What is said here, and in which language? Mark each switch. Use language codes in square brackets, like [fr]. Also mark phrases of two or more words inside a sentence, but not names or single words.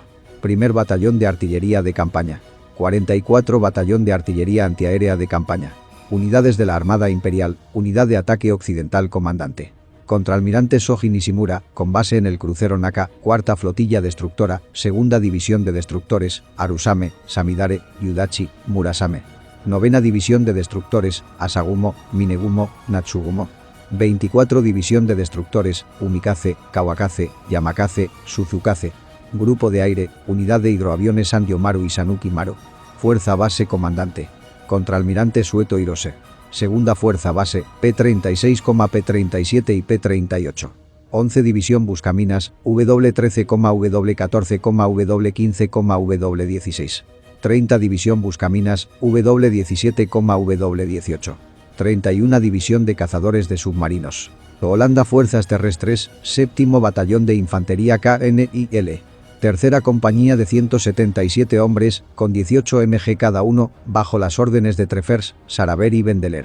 [es] Primer Batallón de Artillería de Campaña. 44 Batallón de Artillería Antiaérea de Campaña. Unidades de la Armada Imperial, Unidad de Ataque Occidental, comandante. Contraalmirante Shoji Nishimura, con base en el crucero Naka, Cuarta Flotilla Destructora, Segunda División de Destructores, Arusame, Samidare, Yudachi, Murasame. Novena División de Destructores, Asagumo, Minegumo, Natsugumo. 24 División de Destructores, Umikaze, Kawakaze, Yamakaze, Suzukaze. Grupo de Aire, Unidad de Hidroaviones Sanyomaru y Sanuki Maru. Fuerza Base, comandante. Contraalmirante Sueto Hirose. Segunda Fuerza Base, P-36, P-37 y P-38. 11 División Buscaminas, W-13, W-14, W-15, W-16. 30 División Buscaminas, W-17, W-18. 31 División de Cazadores de Submarinos. Holanda Fuerzas Terrestres, séptimo Batallón de Infantería KNIL. Tercera compañía de 177 hombres, con 18 MG cada uno, bajo las órdenes de Treffers, Saraber y Vendeler.